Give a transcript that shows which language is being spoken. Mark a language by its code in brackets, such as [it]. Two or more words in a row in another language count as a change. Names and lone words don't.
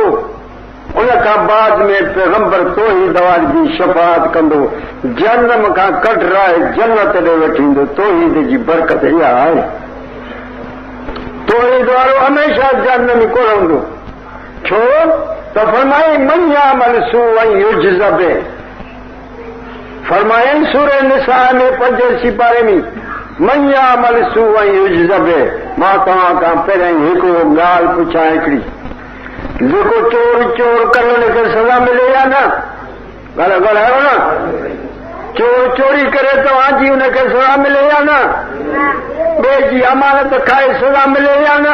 [sd] उन खां बाद में पैगंबर तौहीद वारी शफ़ाअत कंदो, जहन्नम खां कढराए जन्नत ॾे वठी ईंदो। तौहीद जी बरकत इहा आहे। तौहीद वारो हमेशह जहन्नम में कोन हूंदो। छो त फरमाए [ar] من يعمل سوءا يجز به, [sd] फरमाइनि सूरह निसा में 5 सिपारे में [ar] من يعمل سوءا يجز به. [sd] मां तव्हां खां पहिरियों हिकिड़ो ॻाल्हि पुछां हिकिड़ी, जेको चोर करे हुनखे सज़ा मिले या न? ॻाल्हायो न, चोरी करे तव्हांजी हुनखे सज़ा मिले या न? ॿिए जी अमानत खाए सज़ा मिले या न?